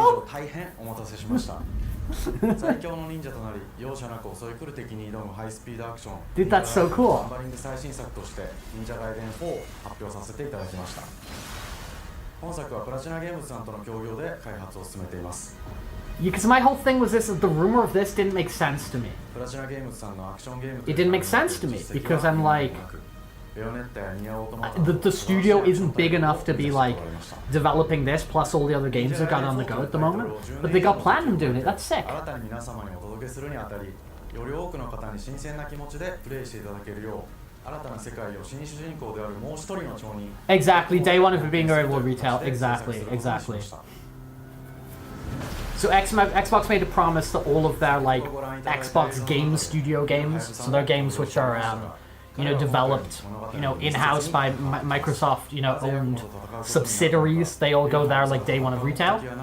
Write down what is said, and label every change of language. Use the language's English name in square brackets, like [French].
[Japanese] 大変お待たせしました最強の忍者となり容赦なく襲い来る敵に挑むハイスピードアクション [English] Dude, that's so cool. [Japanese] ナンバリング最新作として忍者ガイデン4を発表させていただきました本作はプラチナゲームズさんとの協業で開発を進めています [English] Because my whole thing was this: the rumor of this didn't make sense to me. [Japanese] プラチナゲームズさんのアクションゲーム [English] It didn't make sense to me because I'm like, [Japanese] ベヨネッタやニアオートマタ [English] the studio isn't big enough to be like developing this plus all the other games they've got on the go at the moment. But they got Platinum doing it. That's sick. [Japanese] 新たに皆様にお届けするにあたりより多くの方に新鮮な気持ちでプレイしていただけるよう新たな世界を新主人公であるもう一人の町人 [English] Exactly. Day one of it being able to retail. Exactly. Exactly. So Xbox made a promise that all of their like Xbox Game Studio games, so their games which are you know developed in-house by Microsoft owned subsidiaries, they all go there like day one of retail.